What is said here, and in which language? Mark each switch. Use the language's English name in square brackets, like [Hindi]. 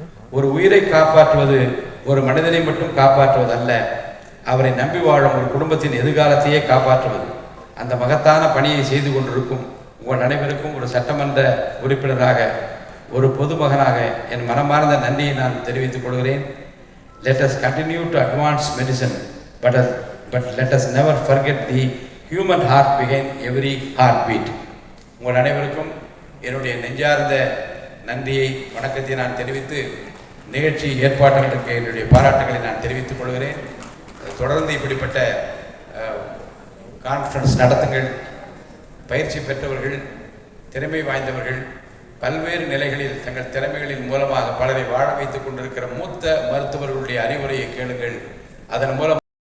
[Tamil] ஒரு உயிரை காப்பாற்றுவது ஒரு மனிதனை மட்டும் காப்பாற்றுவதல்ல, அவரை நம்பி வாழும் ஒரு குடும்பத்தின் எதிர்காலத்தையே காப்பாற்றுவது. அந்த மகத்தான பணியை செய்து கொண்டிருக்கும் உங்கள் அனைவருக்கும் ஒரு சட்டமன்ற உறுப்பினராக, ஒரு பொதுமகனாக என் மனமார்ந்த நன்றியை நான் தெரிவித்துக் கொள்கிறேன். [English] Let us continue to advance medicine, but let us never forget the human heart behind every heartbeat. [Tamil] உங்கள் அனைவருக்கும் என்னுடைய நெஞ்சார்ந்த நன்றியை, வணக்கத்தை நான் தெரிவித்து நிகழ்ச்சி ஏற்பாட்டாளருக்கு என்னுடைய பாராட்டுகளை நான் தெரிவித்துக் கொள்கிறேன். தொடர்ந்து இப்படிப்பட்ட கான்ஃபரன்ஸ் நடத்துங்கள். பயிற்சி பெற்றவர்கள், திறமை வாய்ந்தவர்கள், பல்வேறு நிலைகளில் தங்கள் திறமைகளின் மூலமாக பலரை வாழ வைத்துக் கொண்டிருக்கிற மூத்த மருத்துவர்களுடைய அறிவுரையை கேளுங்கள். அதன் மூலம்